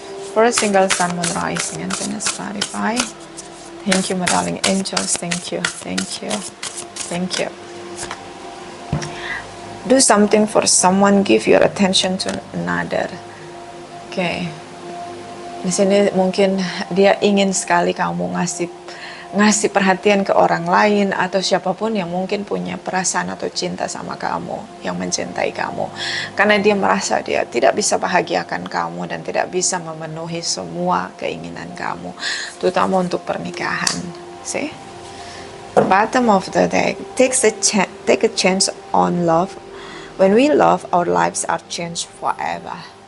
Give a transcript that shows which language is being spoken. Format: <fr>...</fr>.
<en>For a single sun, moon, rising, and Venus, clarify. Thank you, my darling angels. Thank you, thank you, thank you. Do something for someone, give your attention to another.</en> <id>Oke. Di sini mungkin dia ingin sekali kamu ngasih perhatian ke orang lain atau siapapun yang mungkin punya perasaan atau cinta sama kamu, yang mencintai kamu. Karena dia merasa dia tidak bisa bahagiakan kamu dan tidak bisa memenuhi semua keinginan kamu, terutama untuk pernikahan.</id> <en>See? Bottom of the deck, take a chance on love. When we love, our lives are changed forever.</en>